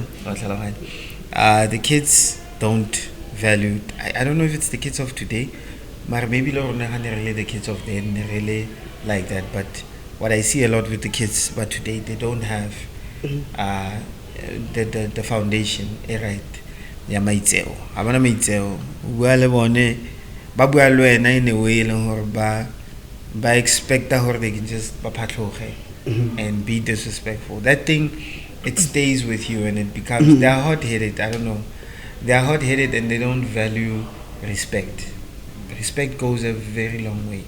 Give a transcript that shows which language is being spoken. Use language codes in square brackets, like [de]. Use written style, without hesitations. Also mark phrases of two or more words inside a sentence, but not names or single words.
[en] The kids don't value. I don't know if it's the kids of today, but maybe really the kids of then really like that. But what I see a lot with the kids, but today they don't have the foundation right. [tn] Ya maitseo. Abana maitseo. Bua le bone ba bua le wena [en] in a way [tn] ba [en] expect that they can just [tn] bapatloge [en] and be disrespectful. That thing, it stays with you and it becomes, they're hot-headed. I don't know. They're hot-headed and they don't value respect. Respect goes a very long way.